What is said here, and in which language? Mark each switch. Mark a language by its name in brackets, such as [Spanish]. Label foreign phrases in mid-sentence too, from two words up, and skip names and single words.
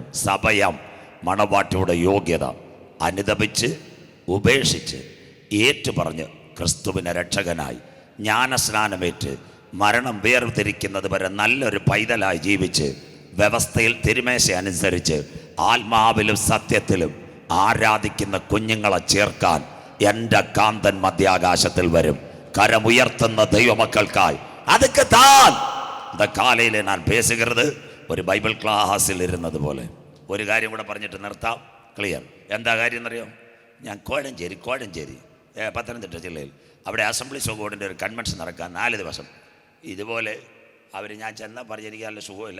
[Malayalam] സഭയം മണവാട്ടിയുടെ യോഗ്യത അനുദപിച്ച് ഉപേക്ഷിച്ച് ഏറ്റുപറഞ്ഞ് ക്രിസ്തുവിനെ രക്ഷകനായി ജ്ഞാനസ്നാനമേറ്റ് മരണം വേർതിരിക്കുന്നത് വരെ നല്ലൊരു പൈതലായി ജീവിച്ച് വ്യവസ്ഥയിൽ തിരുമേശ അനുസരിച്ച് ആത്മാവിലും സത്യത്തിലും ആരാധിക്കുന്ന കുഞ്ഞുങ്ങളെ ചേർക്കാൻ എൻ്റെ കാന്തൻ മധ്യാകാശത്തിൽ വരും. കരമുയർത്തുന്ന ദൈവമക്കൾക്കായി [Tamil] அதுக்கு தான் இந்த காலையில் நான் பேசுகிறது [Malayalam] ഒരു ബൈബിൾ ക്ലാസ്സിൽ ഇരുന്നത് പോലെ. ഒരു കാര്യം കൂടെ പറഞ്ഞിട്ട് നിർത്താം. ക്ലിയർ? എന്താ കാര്യം എന്നറിയോ? ഞാൻ കോഴഞ്ചേരി പത്തനംതിട്ട ജില്ലയിൽ അവിടെ അസംബ്ലീസ് ഓഫ് ഗോഡിൻ്റെ ഒരു കൺവെൻഷൻ നടക്കാൻ 4 ദിവസം ഇതുപോലെ ഞാൻ ചെന്നാൽ പറഞ്ഞു എനിക്ക് നല്ല സുഖമില്ല.